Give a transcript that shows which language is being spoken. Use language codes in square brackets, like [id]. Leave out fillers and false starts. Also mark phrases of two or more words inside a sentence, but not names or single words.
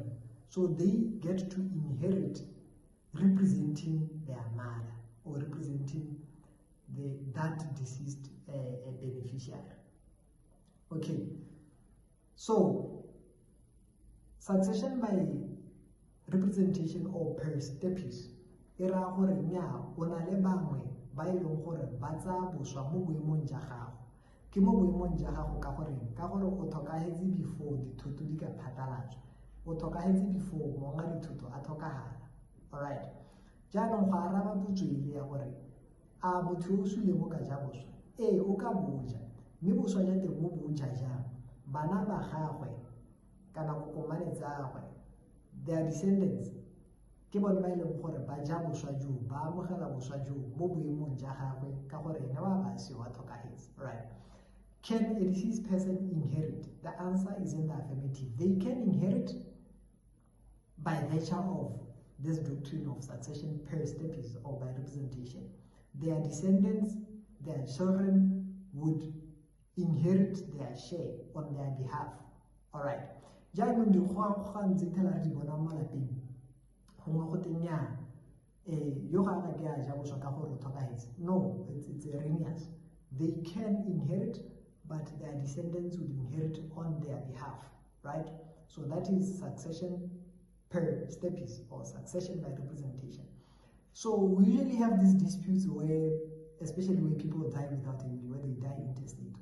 [en] So they get to inherit representing their mother or representing that deceased beneficiary. Okay, so succession by representation or per stirpes [tn] e raya gore nnyaa o na le bangwe ba e leng gore ba tsaya boswa mo boemong ja gago. Ke mo boemong ja gago ka gore o tlhokagetse before dithoto di ka phatlalatswa, o tlhokagetse before monga dithoto a tlhokagala. Alright, jaanong go araba potso ile ya gore a motho yo o suleng o ka ja boswa? Ee, o ka boja, mme boswa ja teng mo bo ja jang? Bana ba gagwe kana kokomane tsa gagwe, [en] their descendants, [tn] ke bone ba e leng gore ba ja boswa joo, ba amogela boswa joo mo boemong ja gagwe ka gore ene wa basi wa tlhokagetse. [en] Right? Can a deceased person inherit? The answer is in the affirmative. They can inherit by virtue of this doctrine of succession per stepes or by representation. Their descendants, their children would inherit their share on their behalf. Alright. [tn] Jaanong dikgwang tse phela re di bona mo malapeng gongwe go teng nnyaa yo ga ka ke a ja boswa ka gore o tlhokagetse. [en] No, it's erroneous. They can inherit, but their descendants would inherit on their behalf. Right? So that is succession per stepes or succession by representation. So we usually have these disputes where, especially when people die without a will, where they die intestate.